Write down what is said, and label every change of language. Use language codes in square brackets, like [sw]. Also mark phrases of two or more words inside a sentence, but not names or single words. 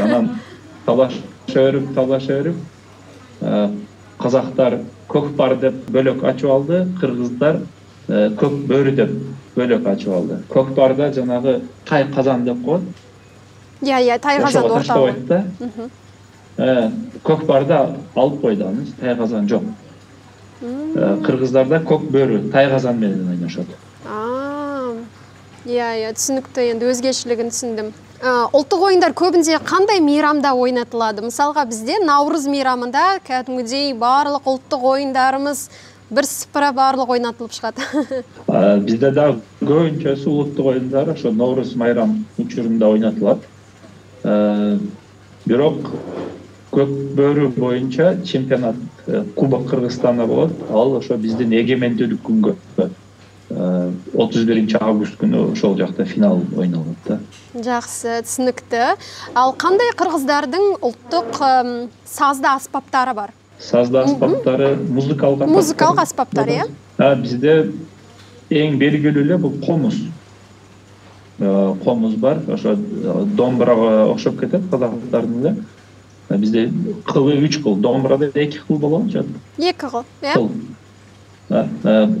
[ky] Анан талаша берип, казактар көкпар деп бөлөк ачып алды, кыргыздар көк бөрү деп бөлөк ачып алды. Көкпарда жанагы тай казан деп коет. Иә, тай казан ортого. Көкпарда алып койду аны, тай казан жок. Кыргыздарда көк бөрү, тай казан менен ойношот. [kk] Иә, түсінікті, енді өзгешілігін түсіндім. Ұлттық ойындар көбінде қандай мейрамда ойнатылады? Мысалға бізде Наурыз мейрамында кәдімгідей барлық ұлттық ойындарымыз бір сыпыра барлық ойнатылып шығады. [ky] Бізде да көбүнчөсү [kk] ұлттық ойындар [ky] ошо Наурыз майрам учурунда ойнатылат. Бирок көк бөрү боюнча чемпионат Кубок Кыргызстанда болот. Ал ошо биздин эгемендүүлүк күнгө 31 август күнү ошол жакта финал ойналат да. Жакшы, [kk] түсінікті. Ал қандай кыргыздардын ұлттық сазды аспаптары бар? Сазды аспаптары [ky] музыкалык аспаптар, э? Бизде эң белгилүү эле бул комуз. Комуз бар, ошо домбурага окшоп кетет казактардын эле. Бизде кылы 3 кыл, домбурада 2 кыл болот, жат. 2 кыл, э?